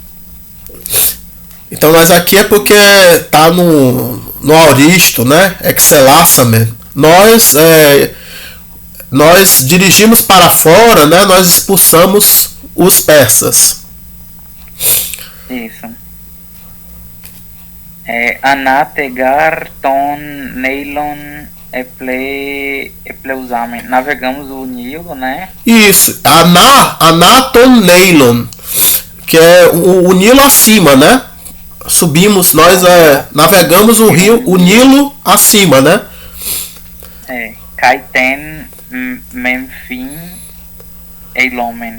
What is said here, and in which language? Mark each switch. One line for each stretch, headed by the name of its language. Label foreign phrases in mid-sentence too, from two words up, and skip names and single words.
Portuguese: Então, mas aqui é porque tá no no auristo, né? Excelassamen. Nós dirigimos para fora, né? Nós expulsamos os persas. Isso.
Greek: ἀνά τε γὰρ τὸν Νεῖλον ἐπλεύσαμεν.
Portuguese: Navegamos o Nilo, né? Isso,
Greek: ἀνὰ τὸν Νεῖλον,
Portuguese: que é o Nilo acima, né? Subimos, nós navegamos o Nilo acima, né?
Greek: καὶ τὴν Μέμφιν εἵλομεν.